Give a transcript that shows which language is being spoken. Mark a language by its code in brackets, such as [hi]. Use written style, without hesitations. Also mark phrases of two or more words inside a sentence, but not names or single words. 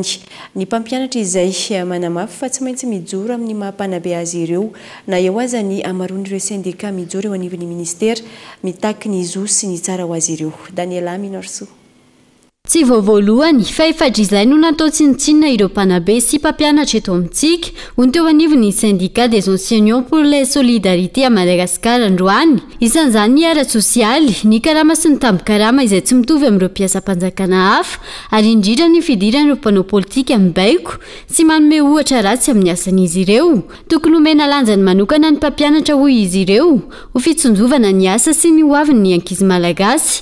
[mg] Ny mpampianatra izay manamafy fa tsy maintsy mijoro amin'ny mampanabe azy ireo na eo aza ny amaron'ireo syndicat mijoro eo anivon'ny ministera mitaky ny zo sy ny tsara ho azy ireo. Daniela Minorso. Tsy voavoalohany fa efadrizay no natao tsinitsinina ireo mpanabe sy mpampianatra eto amintsika hoy teo anivon'ny syndicat des enseignants pour la solidarité à Madagascar androany. Isan'izany ny ara sosialy, ny karama sy ny tambo-karama izay tsy mitovy amin'ireo mpiasam-panjakana hafa ary indrindra ny fidiran'ireo mpanao politika mibaiko sy manome ohatra ratsy amin'ny asan'izy ireo. Tokony omena lanjany manokana ny mpampianatra hoy izy ireo ho fitsonjovana ny asa sy ny hoavin'ny ankizy malagasy.